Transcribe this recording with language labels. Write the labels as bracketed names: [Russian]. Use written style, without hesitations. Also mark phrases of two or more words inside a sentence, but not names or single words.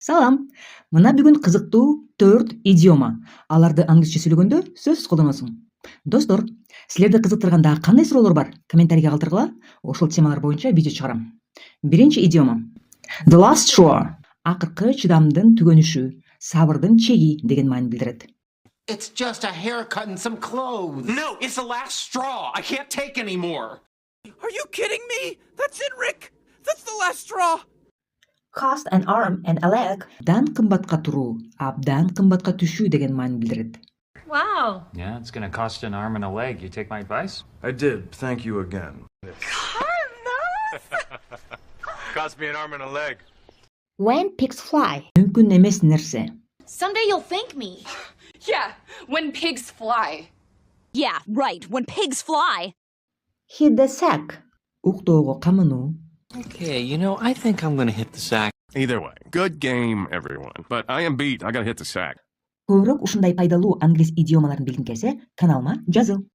[Kyrgyz] Салам. Мына бүгүн кызыктуу 4 идиома. Аларды англисче сүйлөгөндө сөзсүз колдоносуң. Достор, силерди кызыктырган дагы кандай суроолор бар? Комментарийге калтыргыла. Ошол темалар боюнча видео чыгарам. Биринчи идиома. [English] The last straw. [Kyrgyz] Акыркы чыдамдын түгөнүшү, сабырдын чеги деген маани билдирет. [English] It's just a haircut and some clothes. No, it's the last straw. I can't take anymore. Are you kidding me? That's it, Rick. That's the last straw. Cost an arm and a leg. [Kyrgyz] Абдан кымбатка туруу, абдан кымбатка түшүү деген маани билдирет. [English] Wow. Yeah, it's gonna cost an arm and a leg. You take my advice? I did. Thank you again. Cost me an arm and a leg. When pigs fly. [Kyrgyz] Мүмкүн эмес нерсе. [English] Someday you'll thank me. Yeah, when pigs fly. Yeah, right, when pigs fly. Hit the sack. [Kyrgyz] Уктоого камынуу. [English] Okay, I think I'm gonna hit the sack. Either way, good game, everyone. But I am beat. I gotta hit the sack. [Kyrgyz] Көбүрөөк ушундай пайдалуу англис идиомаларын билгиң келсе, каналыма жазыл.